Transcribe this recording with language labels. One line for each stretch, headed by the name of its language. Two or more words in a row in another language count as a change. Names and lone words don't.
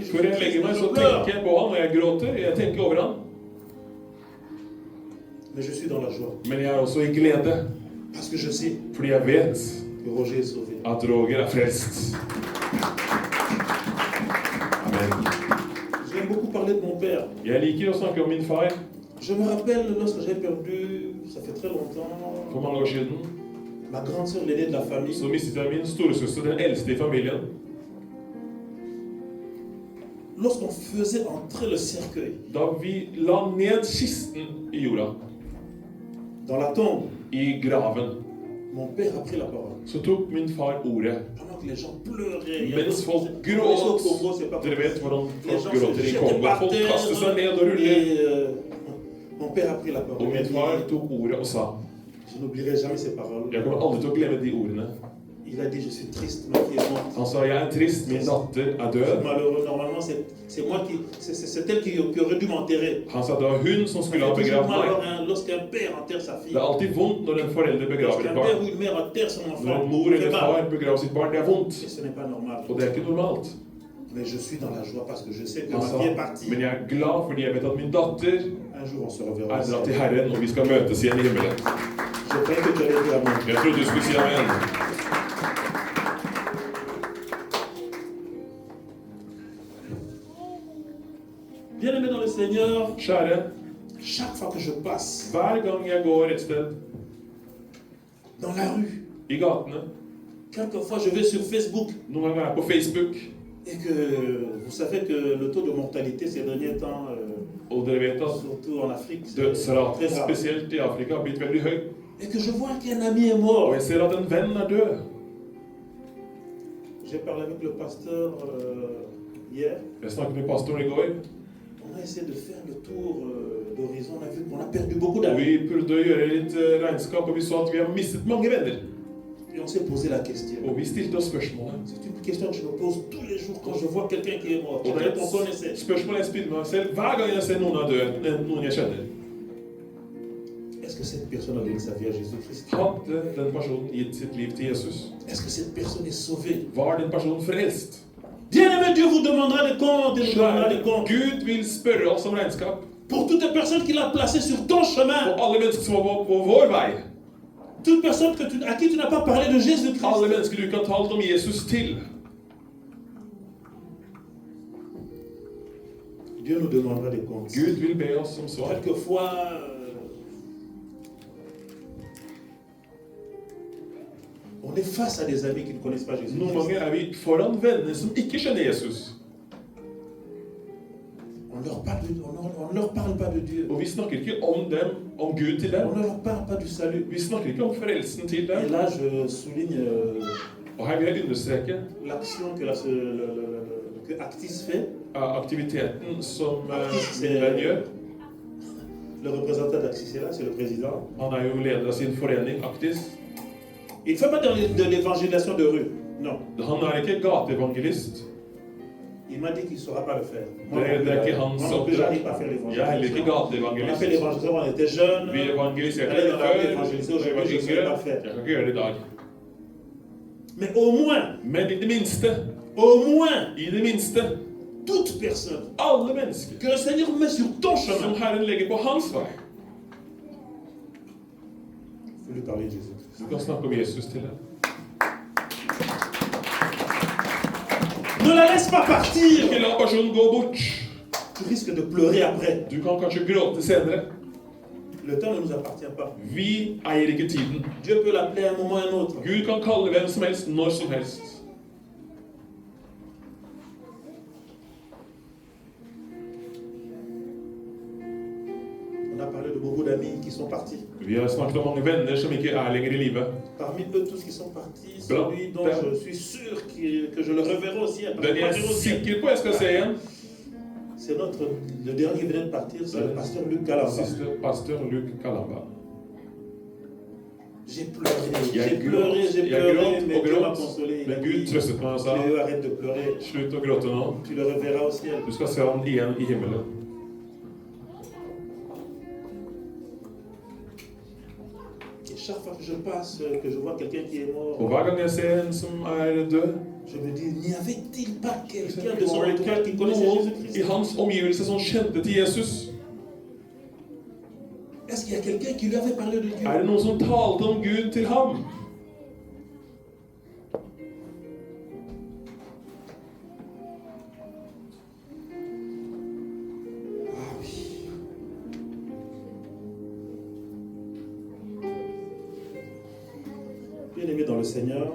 French: Je
Norwegian: Før jeg legger meg, så tenker jeg på han, og jeg gråter. Jeg tenker over han.
French: Mais je suis dans la joie.
Norwegian: Men jeg er også i glede,
French: Parce que je sais
Norwegian: fordi jeg vet
French: que Roger est sauvé.
Norwegian: at Roger er frelst. Amen.
French: J'aime beaucoup parler de mon père.
Norwegian: Jeg liker å snakke om min far.
French: Je me rappelle lorsque j'ai perdu, ça fait très longtemps,
Norwegian: For mange år siden
French: ma grande sœur, l'aînée de la famille.
Norwegian: så mistet jeg min storesøster, den eldste i familien.
French: Lorsqu'on faisait entrer le cercueil
Norwegian: Da vi la ned kisten i jorda,
French: dans la tombe,
Norwegian: i graven,
French: mon père a pris la parole.
Norwegian: så tok min far ordet.
French: Pendant que les gens pleuraient, il y a
Norwegian: Mens folk
French: au
Norwegian: gråt.
French: Congo, c'est pas
Norwegian: Dere vet hvordan
French: Les
Norwegian: folk
French: gens
Norwegian: gråter
French: se
Norwegian: i
French: jetaient
Norwegian: Kongo.
French: par
Norwegian: Folk kaster seg ned og
French: terre.
Norwegian: ruller.
French: Et mon père a pris la
Norwegian: Og
French: parole.
Norwegian: min far tok ordet og sa,
French: Je n'oublierai jamais ces paroles.
Norwegian: jeg kommer aldri til å glemme de ordene.
French: Il a dit, je suis triste, ma fille est morte.
Norwegian: Han sa, jeg er trist, min datter er død.
French: Malheureux, normalement, c'est moi c'est elle qui aurait dû m'enterrer.
Norwegian: Han sa, det var hun som skulle ha
French: C'est toujours
Norwegian: begravd
French: mal
Norwegian: meg.
French: lorsqu'un père enterre sa fille.
Norwegian: Det er alltid vondt når en forelder begraver
French: Lorsqu'un
Norwegian: et
French: père
Norwegian: barn.
French: ou une mère enterre son
Norwegian: Når
French: enfant,
Norwegian: en mor
French: c'est
Norwegian: eller
French: mal.
Norwegian: far begraver sitt barn, det er vondt.
French: Et ce n'est pas normal.
Norwegian: Og det er ikke normalt.
French: Mais je suis dans la joie parce que je sais que
Norwegian: Han
French: ma
Norwegian: sa,
French: fille est partie.
Norwegian: men jeg er glad fordi jeg vet at min datter
French: Un jour, on se reverra.
Norwegian: er dratt til Herren, og vi skal møtes igjen i himmelen.
French: Je croyais que tu allais dire amen.
Norwegian: Jeg trodde du skulle si amen.
French: Bien-aimé dans le Seigneur,
Norwegian: Kjære,
French: chaque fois que je passe
Norwegian: hver gang jeg går et sted
French: dans la rue,
Norwegian: i gatene,
French: quelquefois je vais sur Facebook
Norwegian: noen ganger er jeg på Facebook,
French: et que vous savez que le taux de mortalité ces derniers temps,
Norwegian: og dere vet at
French: surtout en Afrique, c'est
Norwegian: dødsraten,
French: très grave.
Norwegian: spesielt i Afrika, har blitt veldig høy.
French: Et que je vois qu'un ami est
Norwegian: Og
French: mort.
Norwegian: jeg ser at en venn er død.
French: J'ai parlé avec le pasteur hier.
Norwegian: Jeg snakket med pastoren i går,
French: On a essayé de faire le tour d'horizon. On a vu qu'on a perdu beaucoup
Norwegian: og
French: d'amis.
Norwegian: vi prøvde å gjøre litt regnskap, og vi så at vi har mistet mange venner.
French: Et on s'est posé la question.
Norwegian: Og vi stilte oss spørsmålet.
French: C'est une question que je me pose tous les jours quand je vois quelqu'un qui est mort,
Norwegian: Og det
French: quelqu'un
Norwegian: er
French: qu'on connaissait.
Norwegian: et spørsmål jeg spiller meg selv hver gang jeg ser noen er død, noen jeg kjenner.
French: Est-ce que cette personne a donné sa vie à Jésus-Christ?
Norwegian: Hadde den personen gitt sitt liv til Jesus?
French: Est-ce que cette personne est sauvée?
Norwegian: Var den personen frelst?
French: Bien-aimé, Dieu vous demandera des comptes et nous demandera des comptes.
Norwegian: Gud vil spørre oss om regnskap
French: Pour toutes les personnes qu'il a placées sur ton chemin,
Norwegian: på alle mennesker som var på vår vei.
French: toute personne à qui tu n'as pas parlé de Jésus-Christ.
Norwegian: Alle mennesker du ikke har talt om Jesus til.
French: Dieu nous demandera des comptes.
Norwegian: Gud vil be oss om svar.
French: Quelquefois, on est face à des amis qui ne connaissent pas Jésus.
Norwegian: Noen ganger er vi foran venner som ikke skjønner Jesus.
French: On ne leur parle pas de Dieu.
Norwegian: Og vi snakker ikke om dem, om Gud til dem.
French: On ne leur parle pas du salut.
Norwegian: Vi snakker ikke om frelsen til
French: Et
Norwegian: dem.
French: là, je souligne
Norwegian: Og her vil jeg understreke
French: l'action que Actis fait.
Norwegian: aktiviteten som Actis, min venn gjør.
French: Le représentant d'Axis est là, c'est le président.
Norwegian: Han er jo leder av sin forening, Aktis.
French: Il ne fait pas de l'évangélisation de rue. Non.
Norwegian: Han er ikke gateevangelist.
French: Il m'a dit qu'il ne saura pas le faire.
Norwegian: Det er ikke hans
French: Moi non plus, j'arrive
Norwegian: oppdrag.
French: pas à faire
Norwegian: Jeg er heller ikke
French: l'évangélisation. On a fait
Norwegian: gateevangelist.
French: l'évangélisation quand on était jeune.
Norwegian: Vi evangeliserte
French: Allez, on a
Norwegian: før.
French: évangélisé
Norwegian: Da jeg var
French: aujourd'hui, je ne
Norwegian: yngre.
French: sais pas faire.
Norwegian: Jeg kan ikke gjøre det i dag.
French: Mais au moins,
Norwegian: Men i det minste,
French: au
Norwegian: i det minste,
French: toute personne
Norwegian: alle mennesker
French: que le Seigneur met sur ton
Norwegian: som
French: chemin,
Norwegian: Herren legger på hans vei.
French: il faut lui parler de Jésus.
Norwegian: Du kan snakke om Jesus til dem.
French: Ne la laisse pas partir.
Norwegian: Ikke la personen gå bort.
French: Tu risques de pleurer après.
Norwegian: Du kan kanskje gråte senere.
French: Le temps ne nous appartient pas.
Norwegian: Vi eier ikke tiden.
French: Dieu peut l'appeler à un moment ou à un autre.
Norwegian: Gud kan kalle hvem som helst, når som helst.
French: On a parlé de beaucoup d'amis qui sont partis.
Norwegian: Vi har snakket om mange venner som ikke er lenger i live.
French: Parmi eux tous qui sont partis, Blanc. celui dont je suis sûr que je le reverrai aussi.
Norwegian: Den jeg er sikker på jeg skal se igjen,
French: C'est le dernier qui venait de partir, c'est le pasteur Luc Galamba.
Norwegian: siste pastor Luc Kalamba.
French: J'ai pleuré,
Norwegian: Jeg
French: j'ai pleuré,
Norwegian: gråt
French: mais
Norwegian: og
French: Dieu m'a
Norwegian: gråt.
French: consolé. Il a
Norwegian: Men Gud
French: dit,
Norwegian: trøstet meg og sa,
French: Léo, arrête de pleurer,
Norwegian: slutt å gråte nå.
French: tu le reverras au ciel.
Norwegian: Du skal se ham igjen i himmelen.
French: Et chaque fois que je passe, que je vois quelqu'un qui est mort,
Norwegian: Og hver gang jeg ser en som er død,
French: je me dis, n'y avait-il pas quelqu'un de
Norwegian: det
French: son
Norwegian: var
French: entourage qui
Norwegian: ikke
French: connaissait
Norwegian: noen i
French: Jésus-Christ?
Norwegian: hans omgivelse som kjente til Jesus.
French: Est-ce qu'il y a quelqu'un qui lui avait parlé de Dieu?
Norwegian: Er det noen som talte om Gud til ham?
French: Ah oui. Bien-aimés dans le Seigneur,